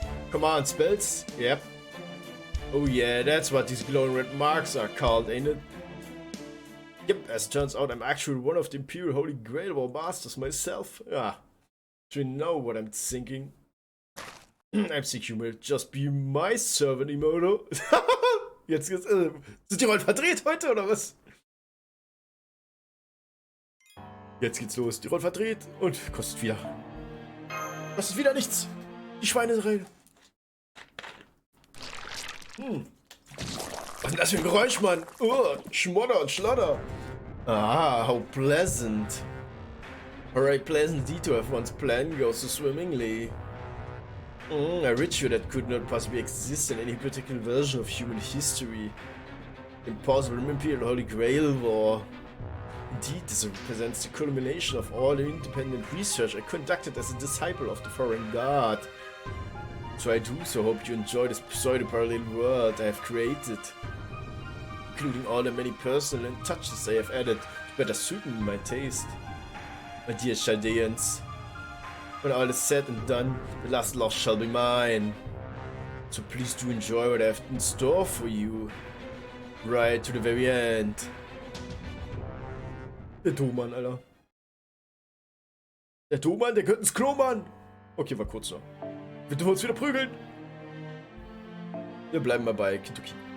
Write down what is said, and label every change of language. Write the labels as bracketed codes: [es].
[en] Command spells? Yep. Oh yeah, that's what these glowing red marks are called, ain't it? Yep, as it turns out, I'm actually one of the Imperial Holy Grail War Masters myself. Ah, do you know what I'm thinking? I'm thinking you will just be my servant, Imoto. [de] Jetzt geht's. Sind die Rollen verdreht heute, oder was? Jetzt geht's los. Die Rollen verdreht und kostet wieder. Kostet wieder nichts. Die Schweinerei. Was ist denn das für ein Geräusch, Mann? Schmodder und Schlodder. [en] Ah, how pleasant. Alright, pleasant indeed to have one's plan go so swimmingly. A ritual that could not possibly exist in any particular version of human history. Impossible Imperial Holy Grail War. Indeed, this represents the culmination of all the independent research I conducted as a disciple of the foreign god. So I do so hope you enjoy this pseudo-parallel world I have created, including all the many personal touches I have added to better suit my taste. My dear Chaldeans, when all is said and done, the last loss shall be mine. So please do enjoy what I have in store for you, right to the very end. [de] Der Doman, Alter. Der Doman, der könnte ins Klo, Mann. Okay, war kurz noch. Wir dürfen uns wieder prügeln. Wir bleiben mal bei Kentucky.